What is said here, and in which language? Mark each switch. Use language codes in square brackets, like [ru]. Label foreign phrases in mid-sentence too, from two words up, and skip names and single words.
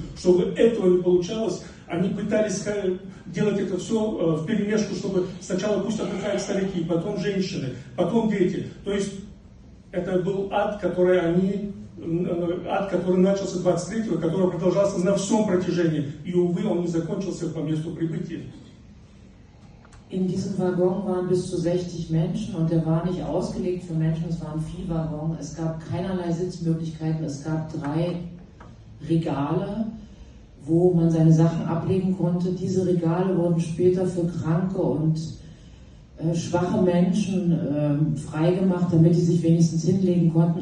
[ru] Чтобы этого не получалось, они пытались делать это все вперемешку, чтобы сначала пусть отдыхают старики, потом женщины, потом дети. То есть это был ад, который начался 23-го, который продолжался на всем протяжении. И, увы, он не закончился по месту прибытия. [de] In diesem Waggon waren bis zu 60 Menschen und der war nicht ausgelegt für Menschen, es war ein Viehwaggon. Es gab keinerlei Sitzmöglichkeiten, es gab 3 Regale, wo man seine Sachen ablegen konnte. Diese Regale wurden später für Kranke und schwache Menschen freigemacht, damit die sich wenigstens hinlegen konnten.